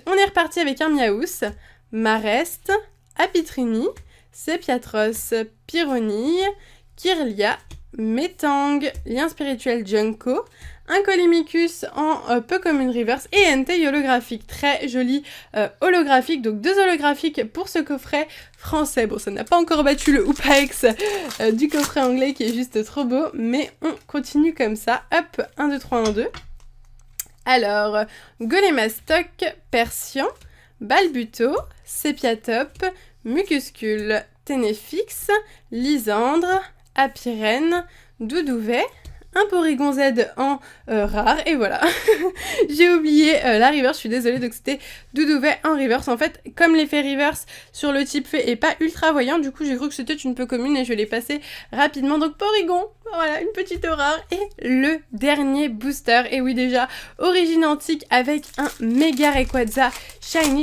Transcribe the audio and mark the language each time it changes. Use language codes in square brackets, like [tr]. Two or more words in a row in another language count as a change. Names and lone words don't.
[fr] On est reparti avec un Miaous, Marest, Apitrini, Sepiatros, Pyronille, Kirlia, Metang, Lien spirituel Junko, un Colimicus en peu commune reverse et Entei holographique, très joli holographique, donc 2 holographiques pour ce coffret français. Bon, ça n'a pas encore battu le Hoopa-X du coffret anglais qui est juste trop beau, mais on continue comme ça. Hop, 1, 2, 3, 1, 2. Alors, Golémastoc, Persian, Balbuto, Sépiatop, Mucuscule, Ténéfix, Lysandre, Apirène, Doudouvet, un Porygon Z en rare, et voilà. J'ai oublié la reverse, je suis désolée, donc c'était Doudouvet en reverse. En fait, comme l'effet reverse sur le type fée est pas ultra voyant, du coup j'ai cru que c'était une peu commune et je l'ai passé rapidement. Donc Porygon, voilà, une petite rare. Et le dernier booster, et oui déjà, origine antique avec un méga Rayquaza shiny.